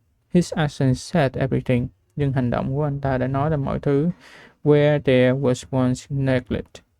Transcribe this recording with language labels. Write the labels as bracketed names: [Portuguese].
[English] His actions said everything. [Vietnamese] Nhưng hành động của anh ta đã nói ra mọi thứ. [English] Where there was once neglect.